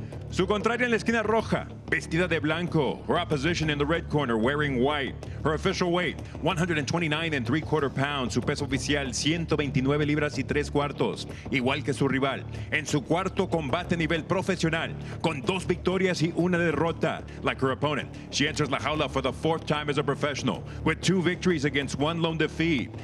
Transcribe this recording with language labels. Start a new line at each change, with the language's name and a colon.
Spanish: Su contraria en la esquina roja, vestida de blanco.
English: Her opposition in the red corner, wearing white. Her official weight, 129 3/4 pounds.
Spanish: Su peso oficial, 129 libras y 3/4. Igual que su rival. En su cuarto combate a nivel profesional, con 2 victorias y 1 derrota.
English: Like her opponent, she enters la jaula for the 4th time as a professional, with 2 victories against 1 lone defeat.